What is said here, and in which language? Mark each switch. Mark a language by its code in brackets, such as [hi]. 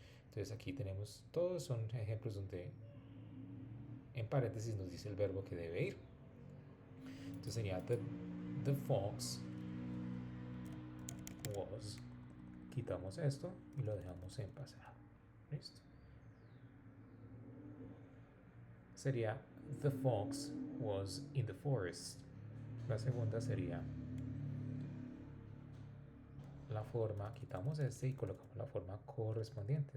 [es] Entonces aquí tenemos, todos son ejemplos donde en paréntesis nos dice el verbo que debe ir. Entonces sería [en] the fox was, [es] quitamos esto y lo dejamos en pasado. ¿Listo? Sería [en] the fox was in the forest. [es] La segunda sería la forma, quitamos este y colocamos la forma correspondiente.